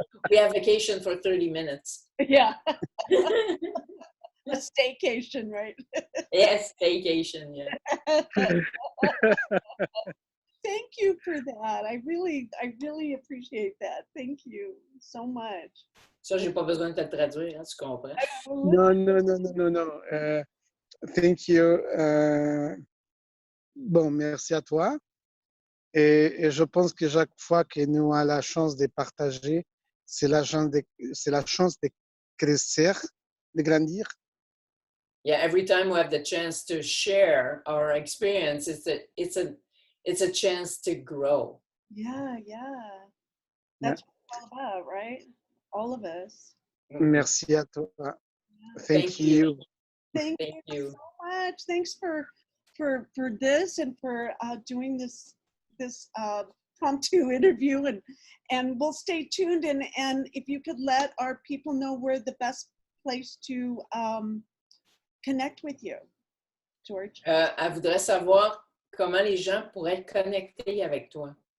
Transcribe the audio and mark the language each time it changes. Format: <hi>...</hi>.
<en>We have vacation for 30 minutes. Yeah. A staycation, right? Yes, vacation, yeah. thank you for that. I really appreciate that. Thank you so much.</en> <fr>Ça, j'ai pas besoin de te le traduire, hein, tu comprends? Non, non, non, non, non, non.</fr> <en>Thank you.</en> <fr>Bon, merci à toi. Et je pense que chaque fois que nous avons la chance de partager, c'est la chance de crescer, de grandir.</fr> <en>Yeah, every time we have the chance to share our experience, it's a chance to grow. Yeah, yeah. That's what it's all about, right? All of us.</en> <fr>Merci à toi.</fr> <en>Thank Thank you. you. Thank Thank you you. so much. Thanks for this and for doing this impromptu interview, and we'll stay tuned, and if you could let our people know where the best place to connect with you, George.</en> <fr>Elle voudrait savoir comment les gens pourraient connecter avec toi.</fr>